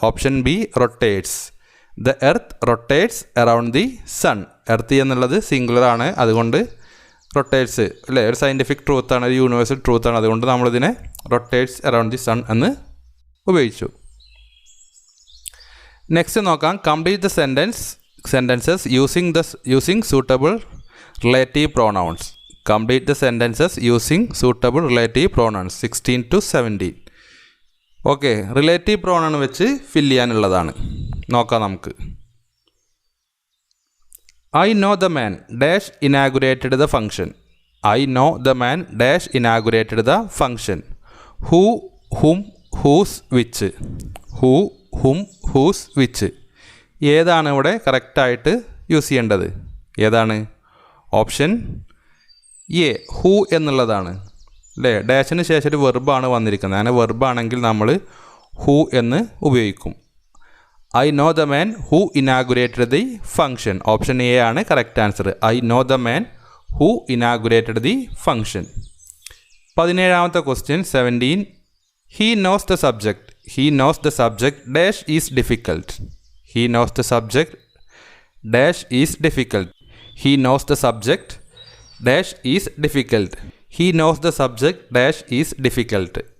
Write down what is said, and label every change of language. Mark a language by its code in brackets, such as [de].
[ml] Option B rotates. The earth rotates around the sun. Earth എന്നുള്ളത് singular ആണ്, അതുകൊണ്ട് rotates അല്ലേ, ഒരു സയൻറ്റിഫിക് ട്രൂത്താണ്, ഒരു യൂണിവേഴ്സൽ ട്രൂത്താണ്, അതുകൊണ്ട് നമ്മളിതിനെ റൊട്ടേറ്റ്സ് അറൗണ്ട് ദി സൺ എന്ന് ഉപയോഗിച്ചു. നെക്സ്റ്റ് നോക്കാം. Complete the [en] sentences using suitable relative pronouns. Complete the sentences using suitable relative pronouns 16 to 17. [ml] Okay, relative pronoun വെച്ച് ഫില്ല് ചെയ്യാനുള്ളതാണ്. നോക്കാം നമുക്ക്. [en] I know the man dash inaugurated the function. I know the man dash inaugurated the function. Who, whom, whose, which. Who, whom, whose, which. [ml] ഏതാണ് ഇവിടെ കറക്റ്റായിട്ട് use ചെയ്യേണ്ടത്? ഏതാണ്? Option A who എന്നുള്ളതാണ് അല്ലേ. ഡാഷിന് ശേഷം ഒരു വെർബാണ് വന്നിരിക്കുന്നത്. അങ്ങനെ വെർബാണെങ്കിൽ നമ്മൾ ഹൂ എന്ന് ഉപയോഗിക്കും. I know the man who inaugurated the function. Option A ആണ് correct answer. I know the man who inaugurated the function. 17ാമത്തെ question 17. He knows the subject. He knows the subject dash is difficult. [en] He knows the subject dash is difficult. He knows the subject dash is difficult. He knows the subject dash is difficult.